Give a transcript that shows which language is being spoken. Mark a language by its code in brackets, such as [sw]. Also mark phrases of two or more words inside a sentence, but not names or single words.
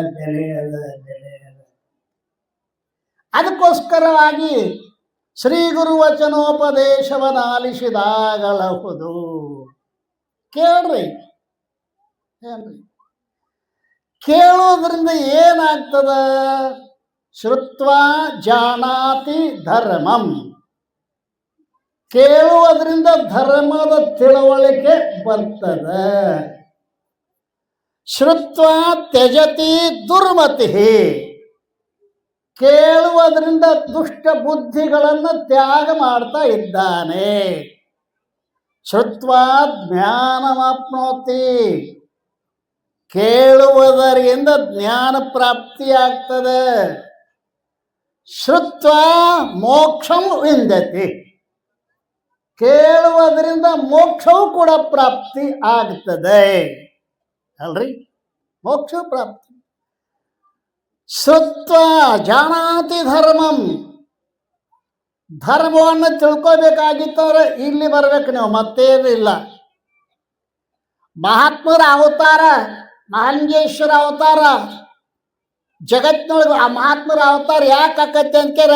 [kn] ಅದಕ್ಕೋಸ್ಕರವಾಗಿ ಶ್ರೀ ಗುರು ವಚನೋಪದೇಶವನ್ನು ಆಲಿಸಿದಾಗಲಹುದು. ಕೇಳ್ರಿ, ಕೇಳೋದ್ರಿಂದ ಏನಾಗ್ತದ? [sa] ಶ್ರುತ್ವಾ ಜಾನಾತಿ ಧರ್ಮಂ. [kn] ಕೇಳುವುದರಿಂದ ಧರ್ಮದ ತಿಳುವಳಿಕೆ ಬರ್ತದೆ. [sa] ಶ್ರುತ್ವಾ ತ್ಯಜತಿ ದುರ್ಮತಿ. [kn] ಕೇಳುವುದರಿಂದ ದುಷ್ಟ ಬುದ್ಧಿಗಳನ್ನು ತ್ಯಾಗ ಮಾಡ್ತಾ ಇದ್ದಾನೆ. [sa] ಶ್ರುತ್ವಾ ಜ್ಞಾನಮಾಪ್ನೋತಿ. [kn] ಕೇಳುವುದರಿಂದ ಜ್ಞಾನ ಪ್ರಾಪ್ತಿಯಾಗ್ತದೆ. [sa] ಶ್ರುತ್ವಾ ಮೋಕ್ಷಂ ವಿಂದತಿ. [kn] ಕೇಳುವುದರಿಂದ ಮೋಕ್ಷವೂ ಕೂಡ ಪ್ರಾಪ್ತಿ ಆಗ್ತದೆ ಅಲ್ರಿ, ಮೋಕ್ಷ ಪ್ರಾಪ್ತಿ. [sa] ಶ್ರುತ್ವಾ ಜಾನಾತಿ ಧರ್ಮಂ. [kn] ಧರ್ಮವನ್ನು ತಿಳ್ಕೋಬೇಕಾಗಿತ್ತಂದ್ರೆ ಇಲ್ಲಿ ಬರ್ಬೇಕು ನೀವು, ಮತ್ತೇನಿಲ್ಲ. ಮಹಾತ್ಮರ ಅವತಾರ, ಮಹಾಲಿಂಗೇಶ್ವರ ಅವತಾರ ಜಗತ್ತಿನೊಳಗೆ ಆ ಮಹಾತ್ಮರ ಅವತಾರ ಯಾಕೆ ಆಕತ್ತೆ ಅಂತೀರ?